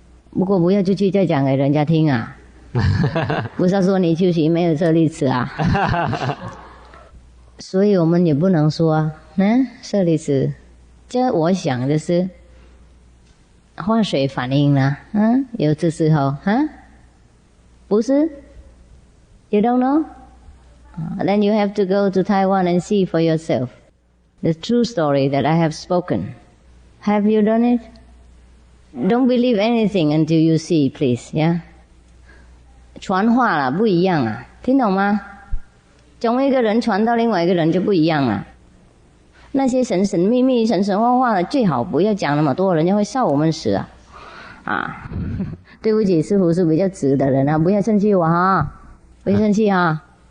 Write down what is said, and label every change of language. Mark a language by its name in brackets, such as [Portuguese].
[Chinese] 不过不要出去再讲给人家听啊。不是说你修行没有舍利子啊。所以我们也不能说舍利子。这我想的是化水反应啦，有这时候不是 [English] You don't know? Then you have to go to Taiwan and see for yourself the true story that I have spoken. Have you done it? Don't believe anything until you see, please, yeah? [Chinese] 传话了不一样啊，听懂吗？从一个人传到另外一个人就不一样了。那些神神秘秘、神神话话的，最好不要讲那么多，人家会笑我们死啊！对不起，师父是比较直的人啊，不要生气我哈，不要生气哈。